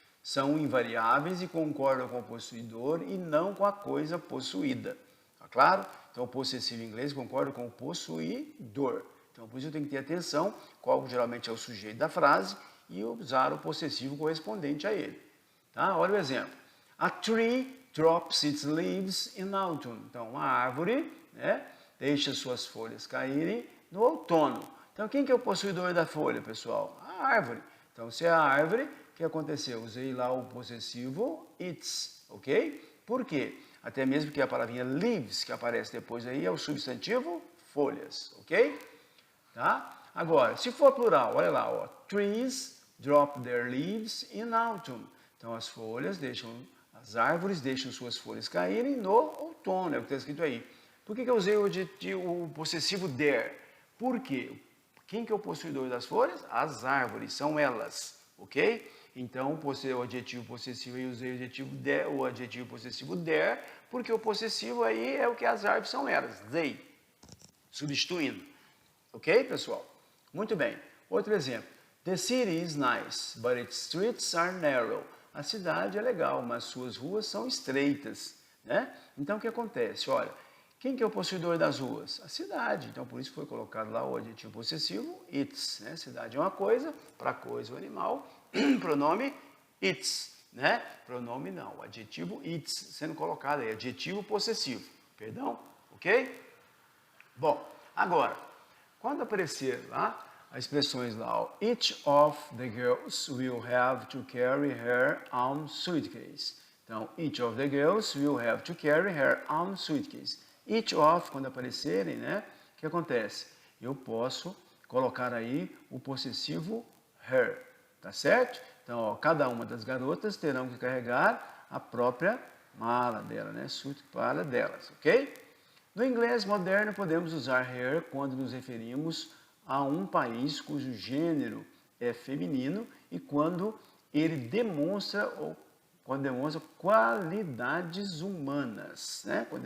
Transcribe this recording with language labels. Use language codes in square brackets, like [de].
[pt] São invariáveis e concordam com o possuidor e não com a coisa possuída, tá claro? Então o possessivo em inglês concorda com o possuidor. Então, por isso eu tenho que ter atenção, qual geralmente é o sujeito da frase, e usar o possessivo correspondente a ele. Tá? Olha o exemplo. [en] A tree drops its leaves in autumn. [pt] Então, uma árvore, né, deixa suas folhas caírem no outono. Então, quem que é o possuidor da folha, pessoal? A árvore. Então, se é a árvore, o que aconteceu? Usei lá o possessivo its, ok? Por quê? Até mesmo que a palavrinha leaves, que aparece depois aí, é o substantivo folhas, ok? Tá? Agora, se for plural, olha lá, ó, [en] trees drop their leaves in autumn. [pt] Então, as as árvores deixam suas folhas caírem no outono, é o que está escrito aí. Por que eu usei o possessivo there? Por quê? Quem que é o possuidor das flores? As árvores, são elas, ok? Então, o adjetivo possessivo, eu usei o adjetivo possessivo there, porque o possessivo aí é o que as árvores são elas, they, substituindo. Ok, pessoal? Muito bem. Outro exemplo. [en] The city is nice, but its streets are narrow. [pt] A cidade é legal, mas suas ruas são estreitas, né? Então, o que acontece? Olha, quem que é o possuidor das ruas? A cidade. Então, por isso foi colocado lá o adjetivo possessivo, its, né? Cidade é uma coisa, para coisa o animal, pronome its, né? Pronome não, o adjetivo its sendo colocado aí, adjetivo possessivo, perdão, ok? Bom, agora, quando aparecer lá, as expressões lá, ó, [en] each of the girls will have to carry her own suitcase. Então, each of the girls will have to carry her own suitcase. [pt] Each of, quando aparecerem, né, o que acontece? Eu posso colocar aí o possessivo her, tá certo? Então, ó, cada uma das garotas terão que carregar a própria mala dela, né, mala delas, ok? No inglês moderno, podemos usar her quando nos referimos a um país cujo gênero é feminino e quando ele demonstra qualidades humanas, né?